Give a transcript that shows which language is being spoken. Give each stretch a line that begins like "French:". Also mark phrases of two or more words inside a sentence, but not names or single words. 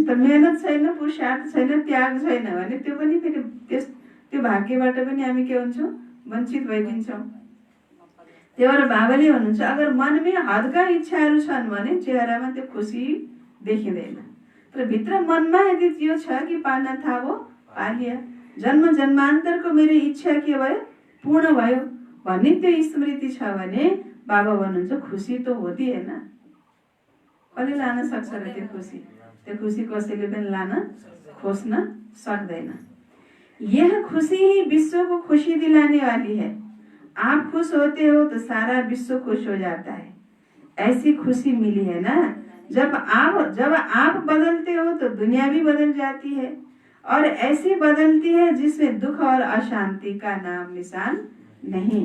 Nepali: तर मेहनत छैन, पुरुषार्थ छैन, त्याग छैन भने त्यो पनि फेरि त्यो भाग्यबाट पनि हामी के हुन्छौँ? वञ्चित भइदिन्छौँ। त्यही भएर बाबाले भन्नुहुन्छ अगर मनमै हदका इच्छाहरू छन् भने चेहरामा त्यो खुसी देखिँदैन। तर भित्र मनमा यदि त्यो छ कि
Hindi: पाना था वो पा लिया,
Nepali: जन्म जन्मान्तरको मेरो इच्छा के भयो? पूर्ण भयो भन्ने त्यो स्मृति छ भने बाबा भन्नुहुन्छ खुसी त
Hindi: होती है ना।
Nepali: कसले लान सक्छ र त्यो खुसी? त्यो खुसी कसैले पनि लान खोज्न सक्दैन।
Hindi: यह खुशी ही विश्व को खुशी दिलाने वाली है। आप खुश होते हो तो सारा विश्व खुश हो जाता है। ऐसी खुशी मिली है ना। जब आप बदलते हो तो दुनिया भी बदल जाती है, और ऐसी बदलती है जिसमें दुख और अशांति का नाम निशान नहीं।